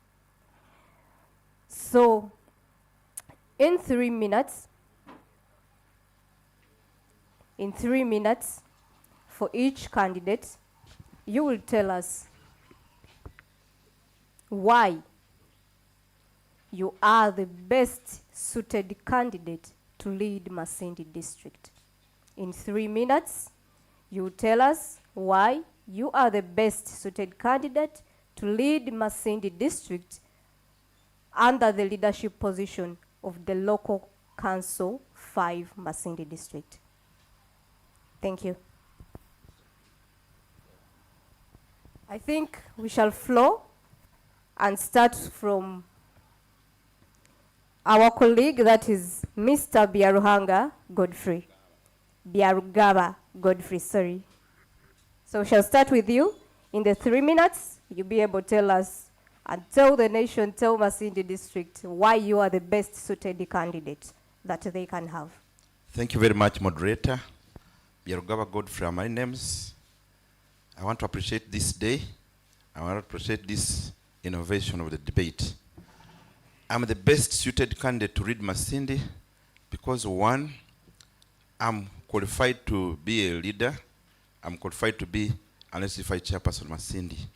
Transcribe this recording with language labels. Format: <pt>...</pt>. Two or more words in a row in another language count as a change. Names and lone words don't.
<en>So, in 3 minutes, for each candidate, you will tell us why you are the best suited candidate to lead Masindi district. In 3 minutes, you tell us why you are the best suited candidate to lead Masindi district under the leadership position of the local council 5 Masindi district. Thank you. I think we shall flow and start from our colleague, that is Mr. Biarugaba Godfrey, sorry. So we shall start with you. In the 3 minutes, you'll be able to tell us and tell the nation, tell Masindi district, why you are the best suited candidate that they can have. Thank you very much, moderator. Biarugaba Godfrey are my names. I want to appreciate this day. I want to appreciate this innovation of the debate. I'm the best suited candidate to lead Masindi because, one, I'm qualified to be a leader. I'm qualified to be an certified chairperson of Masindi.</en>